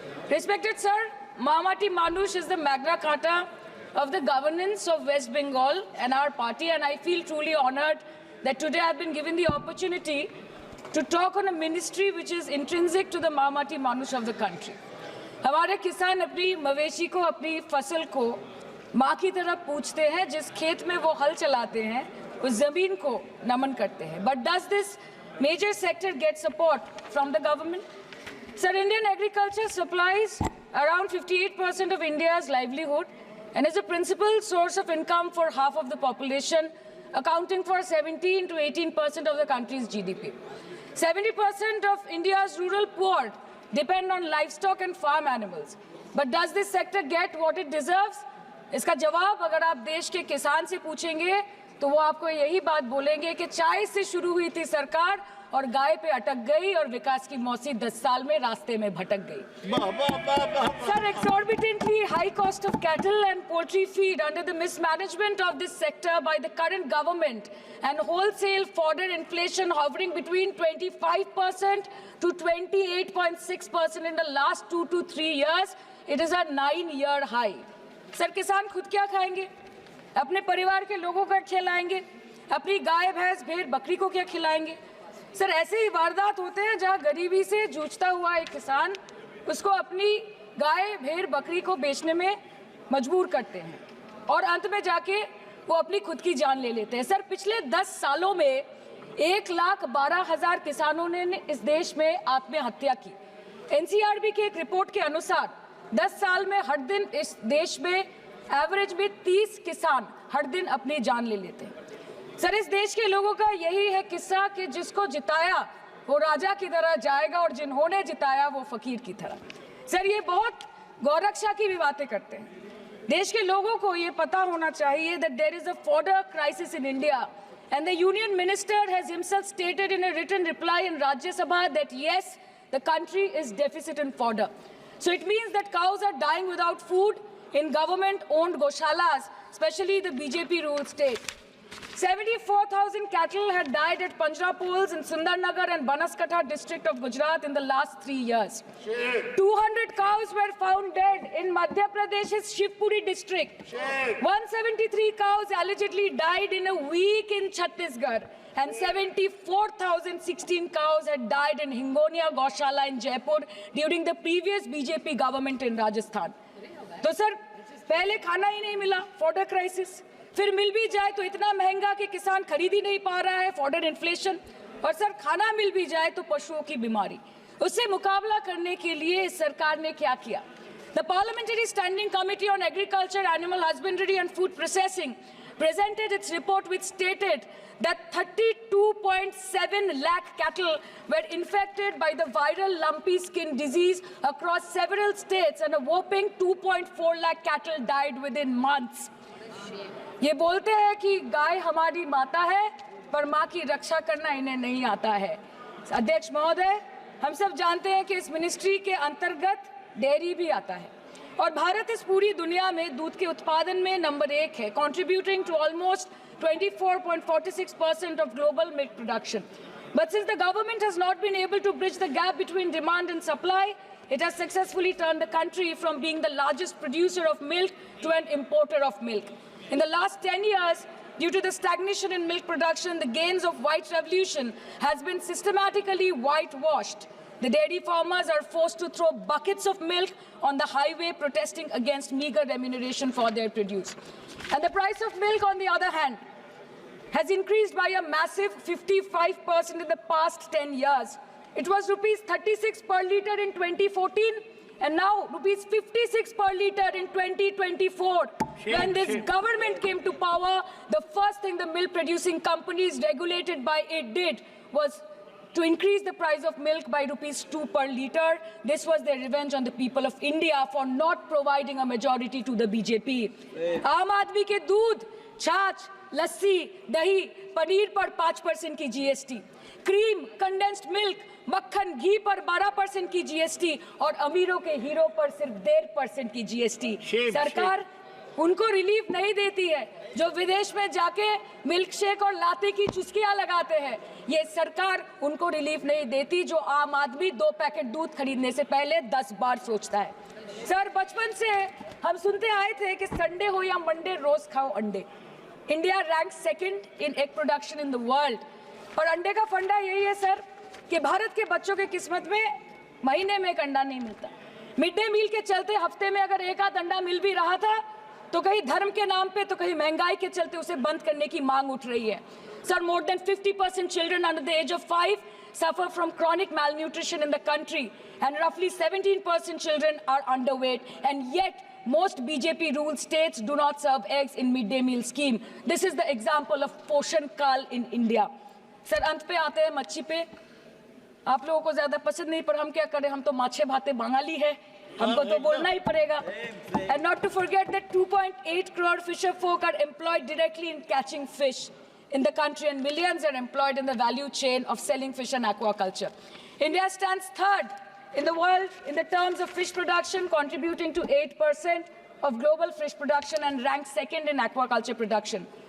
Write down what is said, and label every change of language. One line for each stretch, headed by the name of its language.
English: Respected sir, Mahamati Manush is the Magna Carta of the governance of West Bengal and our party, and I feel truly honored that today I've been given the opportunity to talk on a ministry which is intrinsic to the Mahamati Manush of the country.
Hindi: हमारे किसान अपनी मवेशी को, अपनी फसल को माँ की तरह पूछते हैं, जिस खेत में वो हल चलाते हैं उस जमीन को नमन करते हैं।
English: But does this major sector get support from the government? Sir, Indian agriculture supplies around 58% of India's livelihood and is a principal source of income for half of the population, accounting for 17 to 18% of the country's GDP. 70% of India's rural poor depend on livestock and farm animals. But does this sector get what it deserves?
Hindi: इसका जवाब अगर आप देश के किसान से पूछेंगे तो वो आपको यही बात बोलेंगे कि चाय से शुरू हुई थी सरकार और गाय पे अटक गई और विकास की मौसी 10 साल में रास्ते में भटक गई।
English: Sir, exorbitantly high cost of cattle and poultry feed under the mismanagement of this sector by the current government and wholesale fodder inflation hovering between 25% to 28.6% in the last 2 to 3 years, it is a 9-year high.
Hindi: Sir, किसान खुद क्या खाएंगे, अपने परिवार के लोगों को खिलाएंगे, अपनी गाय, भैंस, भेड़, बकरी को क्या खिलाएंगे? सर, ऐसे ही वारदात होते हैं जहां गरीबी से जूझता हुआ एक किसान उसको अपनी गाय, भेड़, बकरी को बेचने में मजबूर करते हैं और अंत में जाके वो अपनी खुद की जान ले लेते हैं। सर, पिछले 10 सालों में 1,12,000 किसानों ने इस देश में आत्महत्या की। एनसीआरबी की एक रिपोर्ट के अनुसार 10 साल में हर दिन इस देश में एवरेज में 30 किसान हर दिन अपनी जान ले लेते हैं। सर, इस देश के लोगों का यही है किस्सा कि जिसको जिताया वो राजा की तरह जाएगा और जिन्होंने जिताया वो फकीर की तरह। सर, ये बहुत गौरक्षा की भी बातें करते हैं। देश के लोगों को ये पता होना चाहिए
English: that there is a fodder crisis in India And the union minister has himself stated in a written reply in Rajya Sabha that yes, the country is deficit in fodder. So it means that cows are dying without food in government-owned goshalas, especially the BJP-ruled state. 74,000 cattle had died at Panjrapols in Sundarnagar and Banaskantha district of Gujarat in the last 3 years. 200 cows were found dead in Madhya Pradesh's Shivpuri district. 173 cows allegedly died in a week in Chhattisgarh. And 74,016 cows had died in Hingonia Goshala in Jaipur during the previous BJP government in Rajasthan.
Hindi: तो sir पहले खाना ही नहीं मिला, fodder crisis, फिर मिल भी जाए तो इतना महंगा कि किसान खरीद ही नहीं पा रहा है, फॉडर इन्फ्लेशन, और सर खाना मिल भी जाए तो पशुओं की बीमारी। उससे मुकाबला करने के लिए इस सरकार ने क्या किया?
English: The Parliamentary Standing Committee on Agriculture, Animal Husbandry and Food Processing presented its report which stated that 32.7 lakh cattle were infected by the viral lumpy skin disease across several states and a whopping 2.4 lakh cattle died within months.
Hindi: ये बोलते हैं कि गाय हमारी माता है, पर माँ की रक्षा करना इन्हें नहीं आता है। अध्यक्ष महोदय, हम सब जानते हैं कि इस मिनिस्ट्री के अंतर्गत डेयरी भी आता है और भारत इस पूरी दुनिया में दूध के उत्पादन में नंबर 1 है,
English: contributing to almost 24.46% of global milk production. But since the government has not been able to bridge the gap between demand and supply, it has successfully turned the country from being the largest producer of milk to an importer of milk. In the last 10 years, due to the stagnation in milk production, the gains of white revolution has been systematically whitewashed. The dairy farmers are forced to throw buckets of milk on the highway protesting against meager remuneration for their produce. And the price of milk, on the other hand, has increased by a massive 55% in the past 10 years. It was rupees 36 per litre in 2014 and now rupees 56 per litre in 2024. When this government came to power, the first thing the milk producing companies regulated by it did was to increase the price of milk by rupees 2 per litre. This was their revenge on the people of India for not providing a majority to the BJP.
Hindi: आम आदमी के दूध, छाछ, लस्सी, दही, पनीर पर 5% की GST, cream, condensed milk, मक्खन, घी पर 12% की GST और अमीरों के हीरो पर सिर्फ 1.5% की GST। सरकार उनको रिलीफ नहीं देती है जो विदेश में जाके मिल्क शेक और लाते की चुस्कियां लगाते हैं। ये सरकार उनको रिलीफ नहीं देती जो आम आदमी 2 पैकेट दूध खरीदने से पहले 10 बार सोचता है। सर, बचपन से हम सुनते आए थे कि संडे हो या मंडे रोज खाओ अंडे।
English: India rank 2nd in egg production in the world
Hindi: और अंडे का फंडा यही है सर कि भारत के बच्चों की किस्मत में महीने में एक अंडा नहीं मिलता। मिड डे मील के चलते हफ्ते में अगर एक आध अंडा मिल भी रहा था तो कहीं धर्म के नाम पे तो कहीं महंगाई के चलते उसे बंद करने की मांग उठ रही है।
English: Sir, more than 50% children under the age of 5 suffer from chronic malnutrition in the country and roughly 17% children are underweight, and yet most BJP ruled states do not serve eggs in midday meal scheme. This is the example of Poshan Kal in India.
Hindi: Sir, अंत पे आते हैं मच्छी पे। आप लोगों को ज्यादा पसंद नहीं, पर हम क्या करें, हम तो माछे भाते बंगाली है, हमको तो बोलना ही पड़ेगा।
English: And not to forget that 2.8 crore fisher folk are employed directly in catching fish in the country and millions are employed in the value chain of selling fish and aquaculture. India stands 3rd in the world in the terms of fish production, contributing to 8% of global fish production and ranked 2nd in aquaculture production.